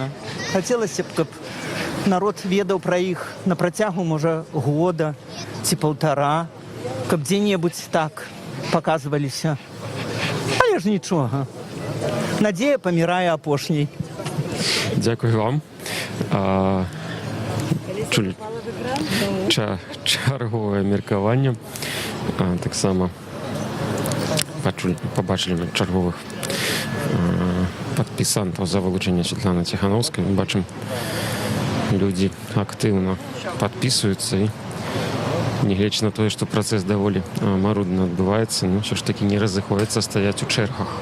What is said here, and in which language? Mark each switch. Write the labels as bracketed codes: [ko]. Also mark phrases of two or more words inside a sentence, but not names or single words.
[be] Хацелася б, каб народ ведаў пра іх на працягу, можа, года ці 1,5, каб дзе-небудзь так паказваліся. Але ж нічога. Надзея памірае апошняй. Дзякуй вам. Чулі чарговае меркаванне. [uk] Так само побачили ми чергових підписантів за вилучення Світлани Тихановської. Ми бачимо, люди активно підписуються і неглядячи на те, що процес доволі марудно відбувається, ну, все ж таки не розходяться, стоять у чергах.